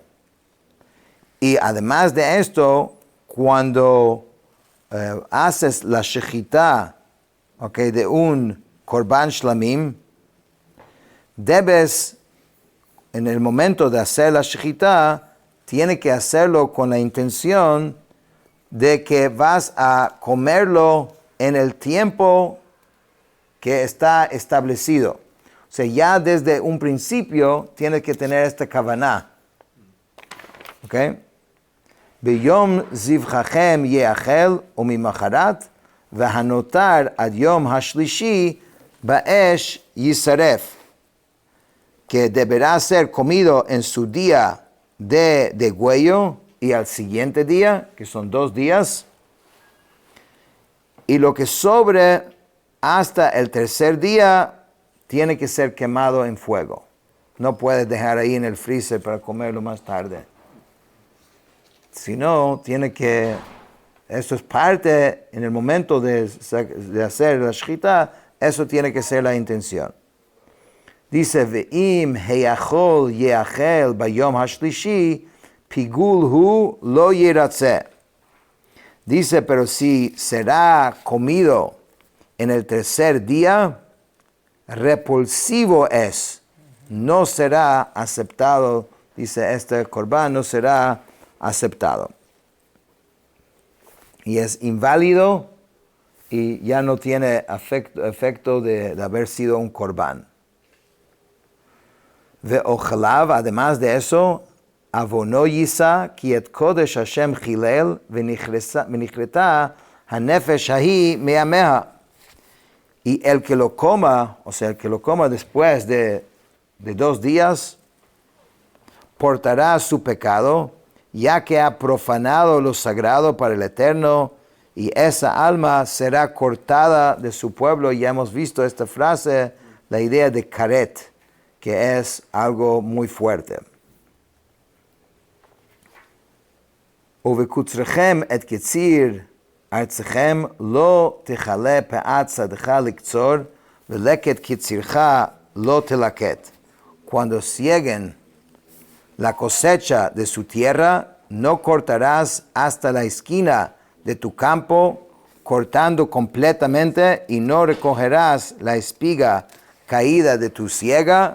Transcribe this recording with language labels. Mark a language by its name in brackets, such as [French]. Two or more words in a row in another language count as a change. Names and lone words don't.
[Spanish] Y además de esto, cuando haces la shechita, de un [Hebrew] קרבן שלמים, [Spanish] debes, en el momento de hacer la shechita, tiene que hacerlo con la intención de que vas a comerlo en el tiempo que está establecido. O sea, ya desde un principio tienes que tener esta kavaná. [Hebrew] ¿Ok? ביום זבחכם יאכל וממחרת והנותר עד יום השלישי באש ישרף. [Spanish] Que deberá ser comido en su día de degüello y al siguiente día, que son 2 días. Y lo que sobre hasta el tercer día tiene que ser quemado en fuego. No puedes dejar ahí en el freezer para comerlo más tarde. Si no, eso es parte, en el momento de hacer la shechita, eso tiene que ser la intención. Dice, [Hebrew] ואם האכל יאכל ביום השלישי פגול הוא לא ירצה. [Spanish] Dice, pero si será comido en el tercer día, repulsivo es, no será aceptado, dice este corbán, no será aceptado. Y es inválido y ya no tiene efecto de haber sido un corbán. Ve'ochalav, además de eso, [Hebrew] עונו ישא כי את קדש ה' חלל ונכרתה הנפש ההוא מעמיה. [Spanish] Y el que lo coma, o sea, el que lo coma después de 2 días, portará su pecado, ya que ha profanado lo sagrado para el Eterno, y esa alma será cortada de su pueblo. Ya hemos visto esta frase, la idea de karet, que es algo muy fuerte. [Hebrew] ובקצרכם את קציר ארצכם לא תכלה פאת שדך לקצר ולקט קצירך לא תלקט. [Spanish] Cuando cieguen la cosecha de su tierra, no cortarás hasta la esquina de tu campo, cortando completamente, y no recogerás la espiga caída de tu siega.